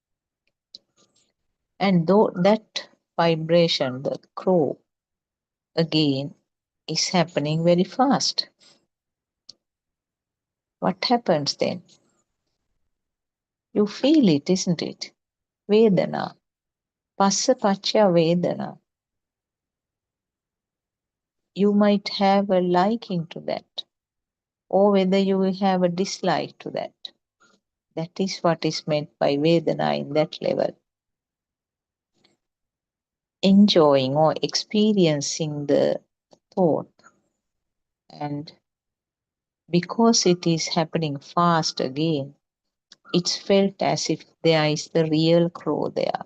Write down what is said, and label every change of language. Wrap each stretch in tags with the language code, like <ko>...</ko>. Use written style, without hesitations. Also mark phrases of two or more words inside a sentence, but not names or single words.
<en>And though that vibration, the crow, again is happening very fast. What happens then? You feel it, isn't it?</en> <pi>Vedana. Passa paccha vedana.</pi> <en>You might have a liking to that, or whether you will have a dislike to that. That is what is meant by Vedana in that level. Enjoying or experiencing the thought, and because it is happening fast again, it's felt as if there is the real crow there.</en>